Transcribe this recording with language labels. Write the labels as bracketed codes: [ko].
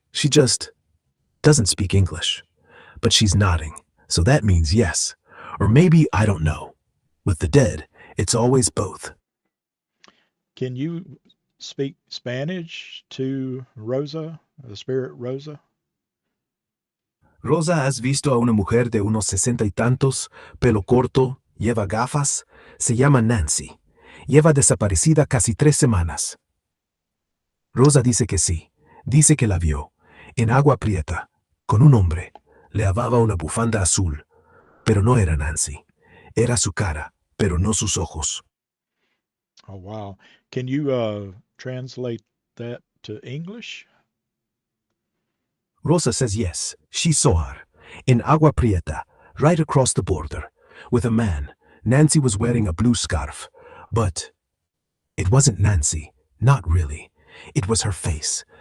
[en] She just doesn't speak English. But she's nodding, so that means yes. Or maybe I don't know. With the dead, it's always both. Can you speak Spanish to Rosa, the spirit Rosa? [es] Rosa, ¿has visto a una mujer de unos 60 y tantos, pelo corto, lleva gafas? Se llama Nancy. Lleva desaparecida casi 3 semanas. Rosa dice que sí. Dice que la vio. En agua prieta. Con un hombre. Le lavaba una bufanda azul. Pero no era Nancy. Era su cara, pero no sus ojos. [en] Oh, wow. Can you translate that to English? Rosa says yes. She saw her. In agua prieta. Right across the border. With a man. Nancy was wearing a blue scarf. But it wasn't Nancy. Not really. It was her face.